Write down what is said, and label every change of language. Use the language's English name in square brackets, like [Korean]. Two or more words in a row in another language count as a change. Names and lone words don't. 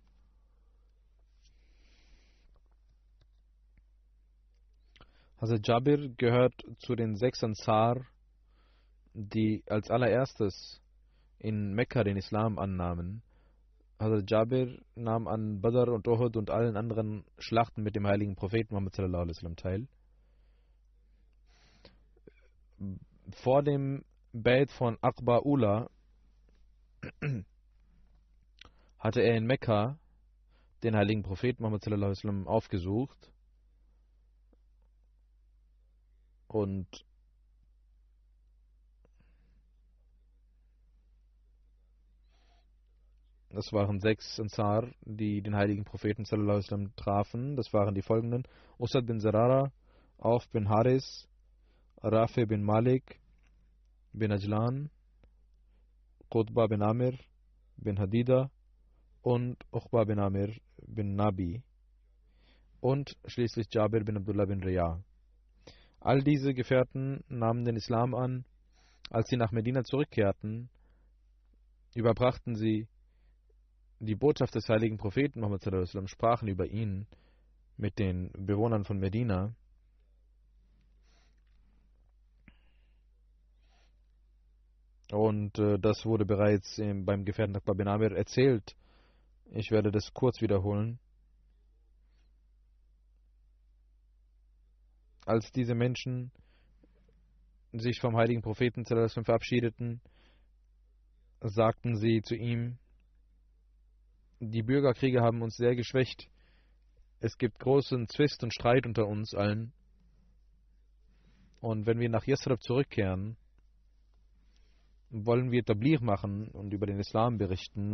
[German] Hazrat Jabir gehört zu den 6 Ansar, die als allererstes in Mekka den Islam annahmen. Hazrat Jabir nahm an Badr und Uhud und allen anderen Schlachten mit dem heiligen Propheten Muhammad [Arabic] صلى الله عليه وسلم [German] teil. Vor dem Bait von Aqba Ula hatte er in Mekka den heiligen Propheten Muhammad [Arabic] صلى الله عليه وسلم [German] aufgesucht und das waren 6 Ansar, die den heiligen Propheten [Arabic] صلى الله عليه وسلم [German] trafen. Das waren die folgenden: Usad bin Zarara, Auf bin Haris, Rafi bin Malik bin Ajlan, Qutba bin Amir bin Hadida und Uqba bin Amir bin Nabi und schließlich Jabir bin Abdullah bin Riyah. All diese Gefährten nahmen den Islam an. Als sie nach Medina zurückkehrten, überbrachten sie die Botschaft des heiligen Propheten Muhammad [Arabic] صلى الله عليه وسلم, [German] sprachen über ihn mit den Bewohnern von Medina. Und das wurde bereits beim Gefährten Aqba bin Amir erzählt. Ich werde das kurz wiederholen. Als diese Menschen sich vom heiligen Propheten [Arabic] صلى الله عليه وسلم [German] verabschiedeten, sagten sie zu ihm: Die Bürgerkriege haben uns sehr geschwächt. Es gibt großen Zwist und Streit unter uns allen. Und wenn wir nach Yasrib zurückkehren, wollen wir Tabligh machen und über den Islam berichten.